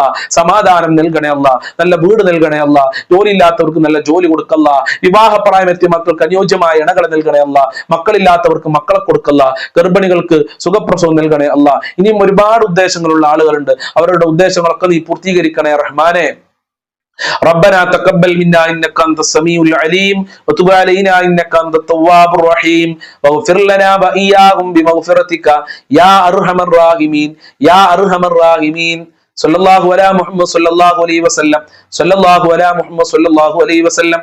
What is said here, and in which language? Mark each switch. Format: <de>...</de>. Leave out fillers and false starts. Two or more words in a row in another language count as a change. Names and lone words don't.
<ml>സമാധാനം നൽകണേ അല്ലാ. നല്ല വീട് നൽകണേ അല്ലാ. ജോലി ഇല്ലാത്തവർക്ക് നല്ല ജോലി കൊടുക്കല്ല. വിവാഹപ്രായമെത്തിയ മക്കൾക്ക് അനുയോജ്യമായ ഇണകളെ നൽകണേ അല്ലാ. മക്കളില്ലാത്തവർക്ക് മക്കളെ കൊടുക്കല്ല. ഗർഭിണികൾക്ക് സുഖപ്രസവം നൽകണേ അല്ലാ. ഇനിയും ഒരുപാട് ഉദ്ദേശങ്ങളുള്ള ആളുകളുണ്ട്. അവരുടെ ഉദ്ദേശങ്ങളൊക്കെ നീ പൂർത്തീകരിക്കണേ റഹ്മാനെ.</ml> <ar>ربنا تقبل منا انك انت السميع العليم وتب علينا انك انت التواب الرحيم واغفر لنا واياهم بمغفرتك يا ارحم الراحمين يا ارحم الراحمين. صلى الله على محمد صلى الله عليه وسلم. صلى الله على محمد صلى الله عليه وسلم.</ar>